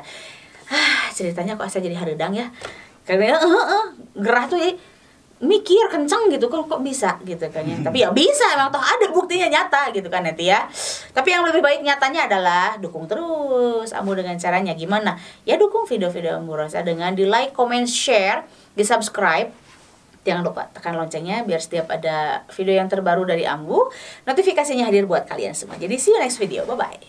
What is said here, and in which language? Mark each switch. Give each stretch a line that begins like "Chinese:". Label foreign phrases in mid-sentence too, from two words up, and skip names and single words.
Indonesian: Ceritanya kok saya jadi haredang ya, karena gerah tuh ya, mikir kenceng gitu kok bisa gitu kan ya. Tapi ya bisa, emang toh ada buktinya nyata gitu kan nanti ya. Tapi yang lebih baik nyatanya adalah dukung terus Ambu dengan caranya gimana? Ya dukung video-video Ambu Rosa dengan di
English: like, comment, share,
Indonesian: di subscribe. Jangan lupa tekan loncengnya biar setiap ada video yang terbaru dari Ambu, notifikasinya hadir buat kalian semua. Jadi
English: see you next video, bye bye.